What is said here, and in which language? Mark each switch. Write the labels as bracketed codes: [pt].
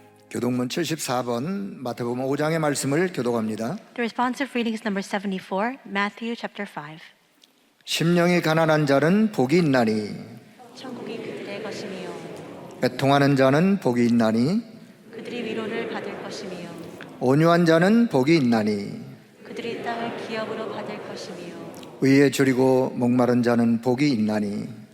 [ko] 교동문 74번 마태복음 5장의 말씀을 교독합니다. [en] The responsive reading is number 74, Matthew chapter 5. [ko] 심령이 가난한 자는 복이 있나니 천국이 그들의 것이며 애통하는 자는 복이 있나니 그들이 위로를 받을 것이며 온유한 자는 복이 있나니 그들이 땅을 기업으로 받을 것이며 의에 줄이고 목마른 자는 복이 있나니